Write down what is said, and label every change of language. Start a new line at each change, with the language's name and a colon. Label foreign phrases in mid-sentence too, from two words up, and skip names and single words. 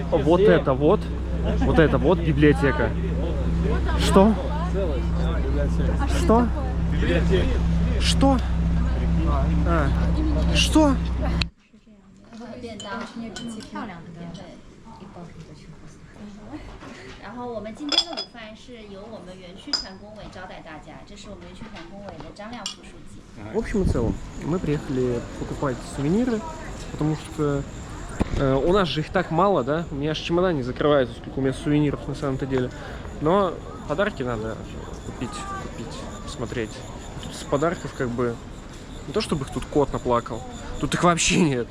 Russian: Вот это вот библиотека. Что? Что? Что? Что?
Chinese: 便当挺漂亮的，对，一包都挺好吃。然后我们今天的午饭是由我们园区团工委招待大家，这是我们园区团工委的张亮副书记。
Russian: В общем и целом, мы приехали покупать сувениры, потому что у нас же их так мало, да? У меня аж чемодан не закрывается, сколько у меня сувениров на самом-то деле. Но подарки надо купить, посмотреть. Тут с подарков как бы не то, чтобы их тут кот наплакал, тут их вообще нет.